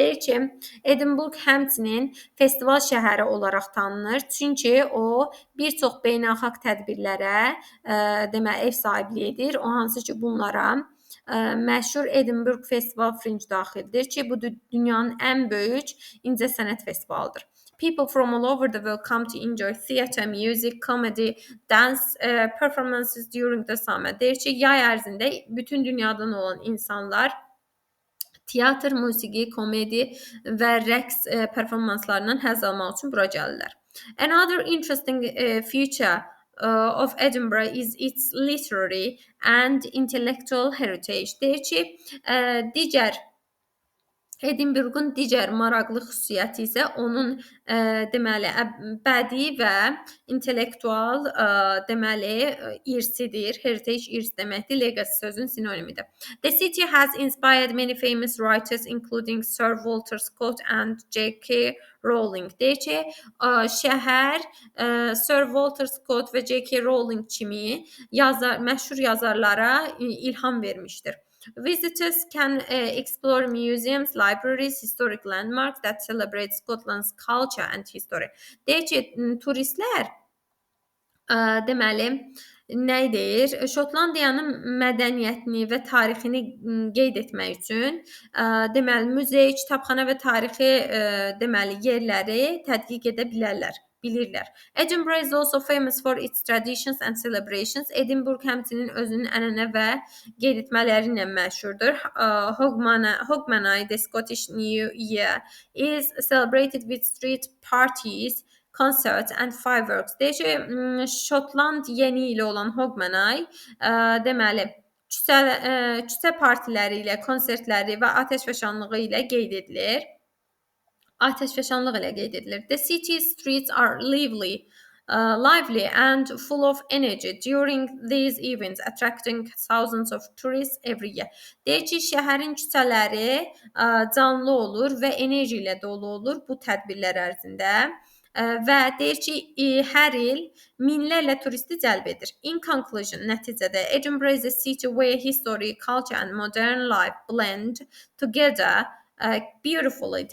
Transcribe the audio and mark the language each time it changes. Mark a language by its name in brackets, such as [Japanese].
[Azerbaijani] Deyir ki, Edinburgh həmçinin festival şəhəri olaraq tanınır, çünki o bir çox beynəlxalq tədbirlərə deməli ev sahibliyi edir. O hansı ki, bunlara məşhur Edinburgh Festival Fringe daxildir ki, bu dünyanın ən böyük incəsənət festivalıdır. [English] People from all over the world come to enjoy theater, music, comedy, dance performances during the summer. [Azerbaijani] Deyir ki, yay ərzində bütün dünyadan olan insanlar teatr, musiqi, komedi və rəqs performanslarından həzz almaq üçün bura gəlirlər. [English] Another interesting feature of Edinburgh is its literary and intellectual heritage. [Azerbaijani] Deyir ki, Edinburgh'un digər maraqlı xüsusiyyəti isə onun deməli bədii və intellektual deməli irsidir. Heritage irs deməkdir. Legacy sözün sinonimidir. [English] The city has inspired many famous writers including Sir Walter Scott and J.K. Rowling. [Azerbaijani] Deyir ki, şəhər Sir Walter Scott və J.K. Rowling kimi məşhur yazarlara ilham vermişdir. [English] Visitors can explore museums, libraries, historic landmarks that celebrate Scotland's culture and history. [Azerbaijani] Deyir ki, turistlər deməli nə deyir? Şotlandiyanın mədəniyyətini və tarixini qeyd etmək üçün deməli muzey, kitabxana və tarixi deməli yerləri tədqiq edə bilərlər. Bilirlər. [English] Edinburgh is also famous for its traditions and celebrations. [Azerbaijani] Edinburgh həmçinin özünün ənənə və qeyd etmələri ilə məşhurdur. [English] Hogmanay, the Scottish New Year, is celebrated with street parties, concerts and fireworks. [Azerbaijani] Deyir ki, Şotland yeni ili olan Hogmanay deməli küçə partiləri ilə, konsertləri və atəşfəşanlığı ilə qeyd edilir. Atəşfəşanlıq ilə qeyd edilir. [English] The city's streets are lively and full of energy during these events, attracting thousands of tourists every year. [Azerbaijani] Deyir ki, şəhərin küçələri canlı olur və enerji ilə dolu olur bu tədbirlər ərzində. Və deyir ki, hər il minlərlə turisti cəlb edir. [English] In conclusion, [Azerbaijani] nəticədə [English] Edinburgh is a city where history, culture and modern life blend together beautifully.